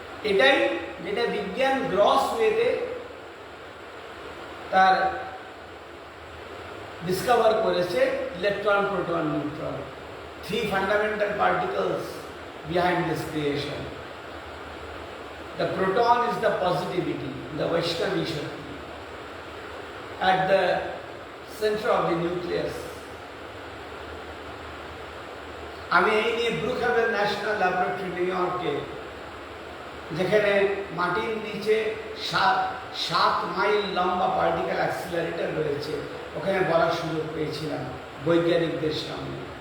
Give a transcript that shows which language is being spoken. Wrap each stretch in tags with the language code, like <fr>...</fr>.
<bn>এটাই যেটা বিজ্ঞান গ্রস ওয়েতে তার ডিসকভার করেছে, electron, proton, neutron,</bn> <en>3 fundamental particles behind this creation. The proton is the positivity, the Vaishnavi Shakti, at the center of the nucleus.</en> <bn>আমি এই নিয়ে ব্রুকহাভেন ন্যাশনাল ল্যাবরেটরি, নিউ ইয়র্কে, যেখানে মাটির নিচে 7 মাইল লম্বা পার্টিকেল অ্যাক্সিলারেটর রয়েছে, ওখানে বলার সুযোগ পেয়েছিলাম বৈজ্ঞানিকদের সামনে।</bn>